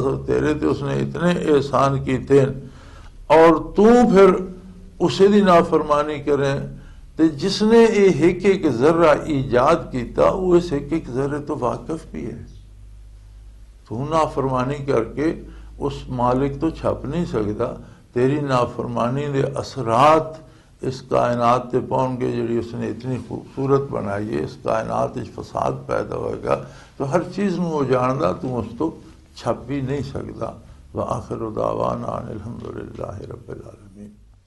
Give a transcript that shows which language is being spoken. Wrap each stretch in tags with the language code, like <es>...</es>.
<pa>تو تیرے تے اس نے اتنے احسان کیتے اور تو پھر اسے دی نافرمانی کریں. تے جس نے یہ ایک ذرہ ایجاد کیتا وہ اس ایک ذرے تو واقف بھی ہے. تو نافرمانی کر کے اس مالک تو چھپ نہیں سکتا. تیری نافرمانی دے اثرات اس کائنات تے پہنچ گئے جڑی اس نے اتنی خوبصورت بنائی ہے. اس کائنات اس فساد پیدا ہوئے گا تو ہر چیز میں وہ جاندا، تو اس تو چھپ بھی نہیں سکتا.</pa> <ar>وآخر دعوانا ان الحمدللہ رب العالمین.</ar>